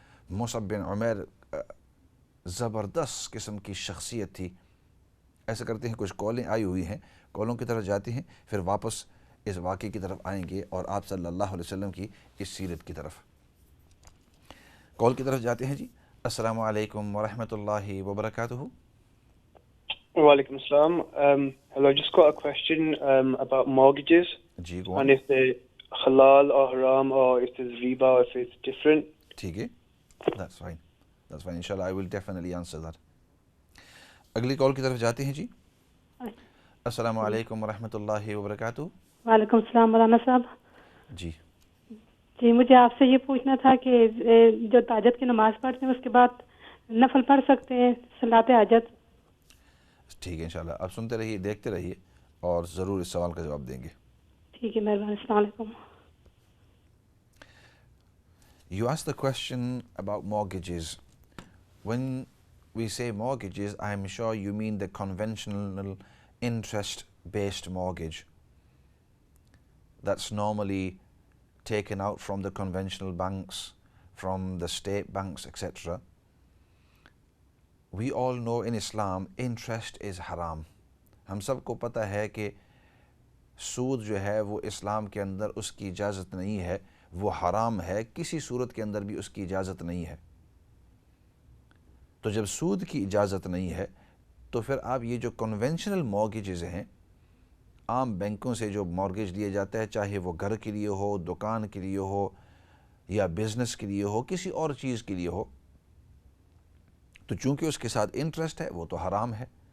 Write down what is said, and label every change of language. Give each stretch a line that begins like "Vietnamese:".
Urdu: مصعب بن عمیر زبردست قسم کی شخصیت تھی۔ ایسا کرتے ہیں، کچھ کالیں آئی ہوئی ہیں، کالوں کی طرف جاتے ہیں، پھر واپس اس واقعے کی طرف آئیں گے اور آپ صلی اللہ علیہ وسلم کی اس سیرت کی طرف۔ کال کی طرف جاتے ہیں جی۔ السلام علیکم ورحمۃ اللہ وبرکاتہ۔
Arabic: Walaikum assalam.
English: Hello, I just got a question about mortgages جی go on. and if they're halal or haram or if there's riba or if it's different.
Urdu: ٹھیک ہے،
English: that's fine. That's fine. Inshallah, I will definitely answer that.
Urdu: اگلی کال کی طرف جاتے ہیں جی۔ السلام علیکم ورحمۃ اللہ وبرکاتہ۔ وعلیکم السلام مولانا صاحب۔ جی جی مجھے آپ سے یہ پوچھنا تھا کہ جو تہجد کی نماز پڑھتے ہیں اس کے بعد نفل پڑھ سکتے ہیں صلاۃ حاجت؟ ٹھیک ہے، انشاءاللہ آپ سنتے رہیے، دیکھتے رہیے اور ضرور اس سوال کا جواب دیں گے۔ ٹھیک ہے، مہربانی، السلام علیکم۔
English: You asked the question about mortgages. When we say mortgages, I am sure you mean the conventional interest-based mortgage that's normally taken out from the conventional banks, from the state banks, etc. We all know in Islam interest is haram.
Urdu: ہم سب کو پتہ ہے کہ سود جو ہے وہ اسلام کے اندر اس کی اجازت نہیں ہے، وہ حرام ہے، کسی صورت کے اندر بھی اس کی اجازت نہیں ہے۔ تو جب سود کی اجازت نہیں ہے تو پھر آپ یہ جو کنونشنل مورگیجز ہیں، عام بینکوں سے جو مورگیج لیا جاتا ہے، چاہے وہ گھر کے لیے ہو، دکان کے لیے ہو یا بزنس کے لیے ہو، کسی اور چیز کے لیے ہو، تو چونکہ اس کے ساتھ انٹرسٹ ہے وہ تو حرام ہے،